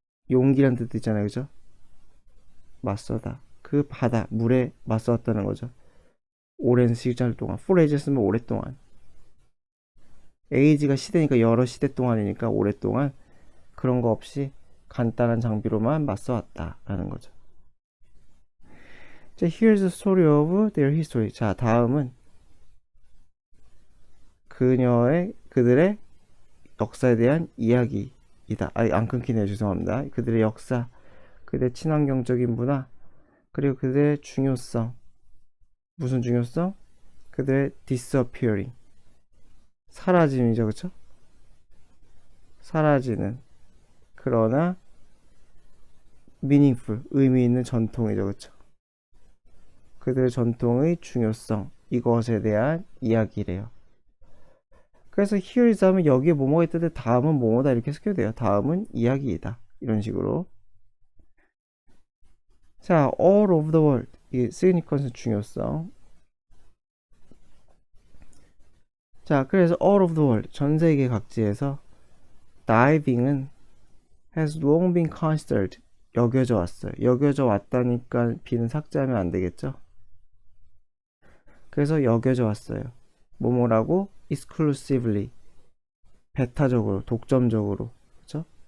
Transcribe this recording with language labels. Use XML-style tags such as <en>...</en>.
<ko>용기란 뜻 있잖아요, 그죠? 맞서다. 그 바다, 물에 맞서왔다는 거죠. 오랜 시절 동안.</ko> <en>for age</en> <ko>쓰면 오랫동안. age가 시대니까 여러 시대 동안이니까 오랫동안 그런 거 없이 간단한 장비로만 맞서왔다라는 거죠.</ko> <en>자, here's the story of their history.</en> <ko>자, 다음은 그들의 역사에 대한 이야기이다. 안 끊기네요. 죄송합니다. 그들의 역사, 그들의 친환경적인 문화, 그리고 그들의 중요성. 무슨 중요성? 그들의 disappearing. 사라짐이죠, 그쵸? 사라지는. 그러나 meaningful, 의미 있는 전통이죠, 그쵸? 그들의 전통의 중요성, 이것에 대한 이야기래요. 그래서</ko> <en>here is</en> <ko>하면 여기에 뭐뭐가 있던데 다음은 뭐뭐다 이렇게 쓰게 돼요. 다음은 이야기이다. 이런 식으로.</ko> <en>자, all over the world.</en> <ko>이 significance 중요성.</ko> <en>자, 그래서 all over the world.</en> <ko>전 세계 각지에서</ko> <en>diving은 has long been considered.</en> <ko>여겨져 왔어요. 여겨져 왔다니까 B는 삭제하면 안 되겠죠? 그래서 여겨져 왔어요. 뭐뭐라고? exclusively. 배타적으로, 독점적으로. 그쵸?</ko>